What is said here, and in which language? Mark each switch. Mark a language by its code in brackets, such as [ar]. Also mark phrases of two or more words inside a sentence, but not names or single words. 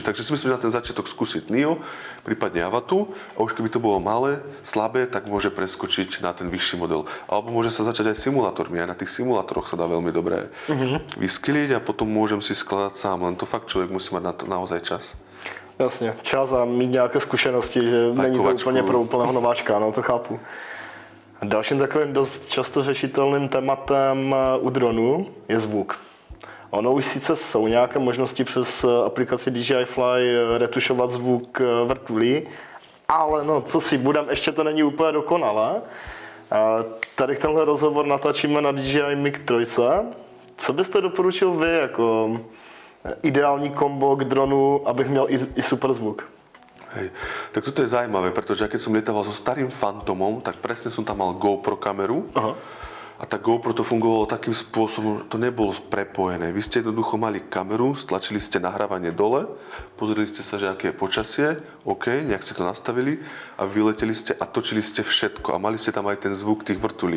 [sk] Takže si myslím, na ten začiatok skúsiť Neo, prípadne Avatu. A už keby to bolo malé, slabé, tak môže preskočiť na ten vyšší model. Alebo môže sa začať aj simulátormi. Aj na tých simulátoroch sa dá veľmi dobre vyskyliť a potom môžem si skladať sám. Len to fakt človek musí mať na to naozaj čas. [cs] Jasně, čas a mít nějaké zkušenosti, že není to úplně pro úplného nováčka, no to chápu. Dalším takovým dost často řešitelným tématem u dronů je zvuk. Ono už sice jsou nějaké možnosti přes aplikaci DJI Fly retušovat zvuk vrtulí, ale no co si budem, ještě to není úplně dokonalé. Tady tenhle rozhovor natáčíme na DJI MiG 3. Co byste doporučil vy jako ideální kombo k dronu, abych měl i super zvuk? [sk] Hej, tak toto je zaujímavé, pretože ja keď som lietával so starým Phantomom, tak presne som tam mal GoPro kameru. Aha. A tá GoPro to fungovalo takým spôsobom, to nebolo prepojené. Vy ste jednoducho mali kameru, stlačili ste nahrávanie dole, pozreli ste sa, že aké je počasie, OK, nejak ste to nastavili a vyleteli ste a točili ste všetko a mali ste tam aj ten zvuk tých vrtulí.